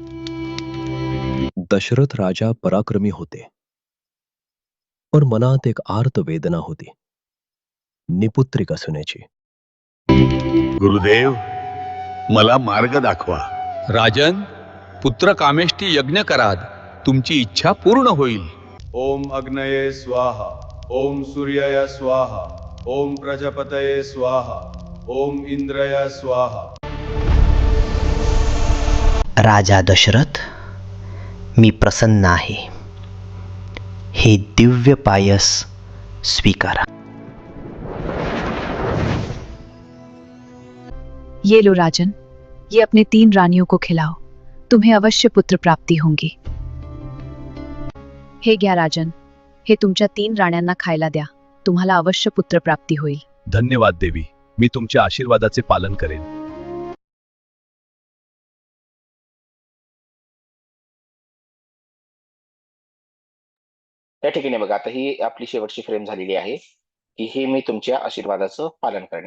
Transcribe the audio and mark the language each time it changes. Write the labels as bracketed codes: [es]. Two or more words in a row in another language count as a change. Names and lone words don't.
[mr] दशरथ राजा पराक्रमी होते, पण मनात एक आर्त वेदना होती, निपुत्रिक असण्याची. गुरुदेव, मला मार्ग दाखवा. राजन, पुत्र कामेष्टी यज्ञ कराद, तुमची इच्छा पूर्ण होईल. [sa] ओम अग्नये स्वाहा, ओम सूर्याय स्वाहा, ओम प्रजापतये स्वाहा, ओम इंद्रय स्वाहा. [mr] राजा दशरथ, मी प्रसन्न आहे. हे दिव्य पायस स्वीकारा. [hi] ये लो राजन, ये अपने 3 रानियों को खिलाओ, तुम्हें अवश्य पुत्र प्राप्ति होंगी. [mr] हे घ्या राजन, हे तुमच्या 3 राण्यांना खायला द्या, तुम्हाला अवश्य पुत्र प्राप्ती होईल. धन्यवाद देवी, मी तुमच्या आशीर्वादाचे पालन करेन. या ठिकाणी बघा, आता ही आपली शेवटची फ्रेम झालेली आहे की हे मी तुमच्या आशीर्वादाचं पालन करेन.